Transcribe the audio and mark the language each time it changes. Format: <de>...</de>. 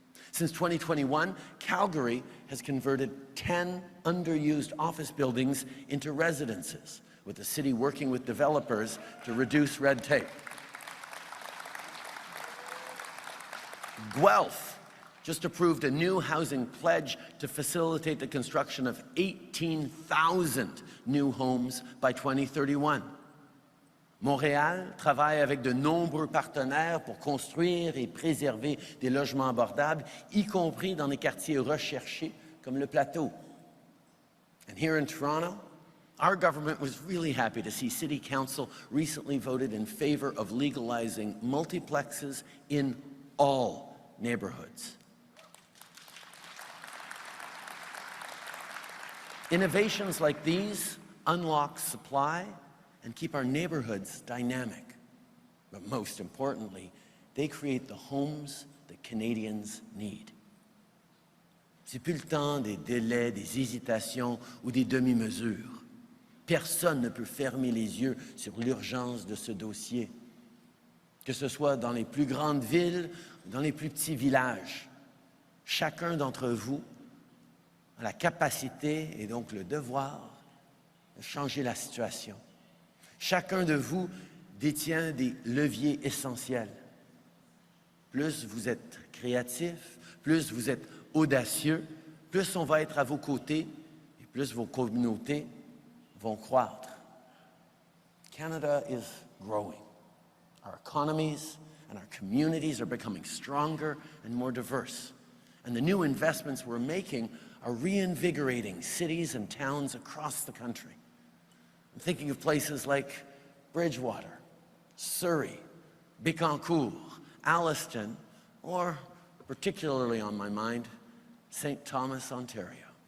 <en>Since 2021, Calgary has converted 10 underused office buildings into residences, with the city working with developers to reduce red tape. Guelph just approved a new housing pledge to facilitate the construction of 18,000 new homes by 2031.</en> <fr>Montréal travaille avec de nombreux partenaires pour construire et préserver des logements abordables, y compris dans les quartiers recherchés comme le Plateau.</fr> <en>And here in Toronto, our government was really happy to see City Council recently voted in favor of legalizing multiplexes in all neighborhoods. Innovations like these unlock supply and keep our neighborhoods dynamic. But most importantly, they create the homes that Canadians need.</en> <fr>C'est plus le temps des délais, des hésitations ou des demi-mesures. Personne ne peut fermer les yeux sur l'urgence de ce dossier. Que ce soit dans les plus grandes villes ou dans les plus petits villages, chacun d'entre vous a la capacité et donc le devoir de changer la situation. Chacun de vous détient des leviers essentiels. Plus vous êtes créatif, plus vous êtes audacieux, plus on va être à vos côtés et plus vos communautés vont croître.</fr> <en>Canada is growing. Our economies and our communities are becoming stronger and more diverse. And the new investments we're making are reinvigorating cities and towns across the country. I'm thinking of places like Bridgewater, Surrey, Bécancour, Alliston, or particularly on my mind, St. Thomas, Ontario.</en>